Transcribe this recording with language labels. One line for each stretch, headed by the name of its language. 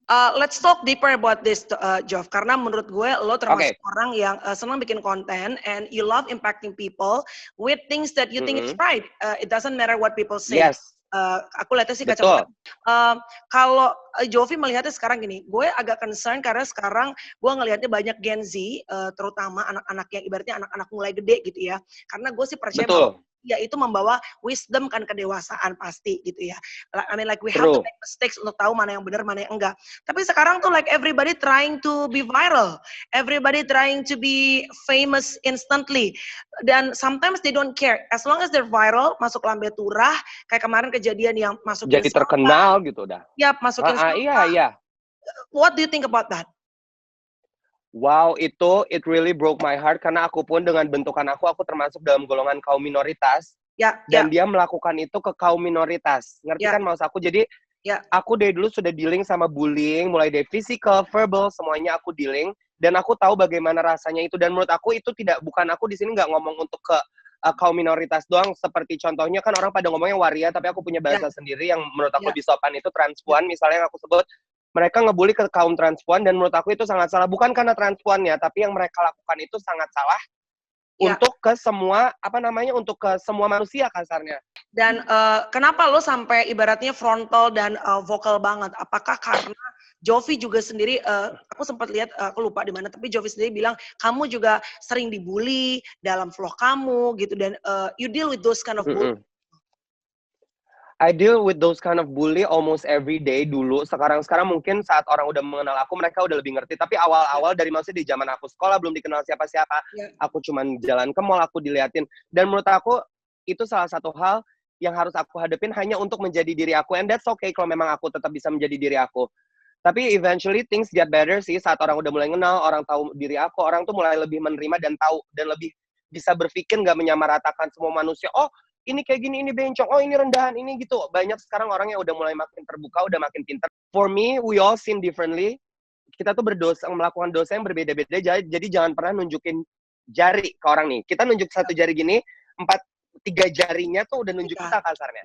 English: Let's talk deeper about this, Jov.
Indonesian: Karena menurut gue lo termasuk orang yang senang bikin konten
English: and you love impacting people with things that you think is right. It doesn't matter what people say. Yes.
Indonesian: Aku lihatnya sih kacamata. Kalau Jovi melihatnya sekarang gini, gue agak concern karena sekarang gue ngelihatnya banyak Gen Z, terutama anak-anak yang ibaratnya anak-anak mulai gede gitu ya. Karena gue sih percaya bahwa ya itu membawa wisdom kan kedewasaan pasti gitu ya.
English: I mean like we have to make mistakes
Indonesian: untuk tahu mana yang benar, mana yang enggak. Tapi sekarang tuh
English: like everybody trying to be viral, everybody trying to be famous instantly, dan sometimes they don't care as long as they're viral,
Indonesian: masuk lambe turah, kayak kemarin kejadian yang masukin jadi terkenal gitu dah. Yap, masukin iya.
English: What do you think about that? Wow, it really broke my heart
Indonesian: karena aku pun dengan bentukan aku termasuk dalam golongan kaum minoritas. Dan dia melakukan itu ke kaum minoritas. Ngerti kan maksud aku? Jadi aku dari dulu sudah dealing sama bullying, mulai dari physical, verbal, semuanya aku dealing. Dan aku tahu bagaimana rasanya itu. Dan menurut aku itu bukan aku di sini nggak ngomong untuk ke kaum minoritas doang. Seperti contohnya kan orang pada ngomongnya waria, tapi aku punya bahasa sendiri yang menurut aku lebih sopan itu transpuan. Misalnya yang aku sebut, mereka ngebully ke kaum transpuan dan menurut aku itu sangat salah. Bukan karena transpuannya, tapi yang mereka lakukan itu sangat salah untuk ke semua, untuk ke semua manusia kasarnya. Dan kenapa lo sampai ibaratnya frontal dan vokal banget? Apakah karena Jovi juga sendiri, aku sempat lihat, aku lupa di mana, tapi Jovi sendiri bilang, kamu juga sering dibully dalam vlog kamu gitu, dan
English: you deal with those kind of bully. I deal with those kind of bully almost every day
Indonesian: dulu. Sekarang mungkin saat orang udah mengenal aku, mereka udah lebih ngerti. Tapi awal-awal dari maksudnya di zaman aku sekolah, belum dikenal siapa-siapa. Aku cuman jalan ke mall, aku diliatin. Dan menurut aku, itu salah satu hal yang harus aku hadapin hanya untuk menjadi diri aku.
English: And that's okay
Indonesian: kalau memang aku tetap bisa menjadi diri aku. Tapi
English: eventually things get better sih.
Indonesian: Saat orang udah mulai kenal, orang tahu diri aku, orang tuh mulai lebih menerima dan tahu. Dan lebih bisa berpikir, gak menyamaratakan semua manusia. Oh, ini kayak gini, ini bencong, oh ini rendahan, ini gitu. Banyak sekarang orang yang udah mulai makin terbuka, udah makin pintar.
English: For me, we all sin differently.
Indonesian: Kita tuh melakukan dosa yang berbeda-beda, jadi jangan pernah nunjukin jari ke orang nih. Kita nunjuk satu jari gini, 3 jarinya tuh udah nunjuk kita kasarnya.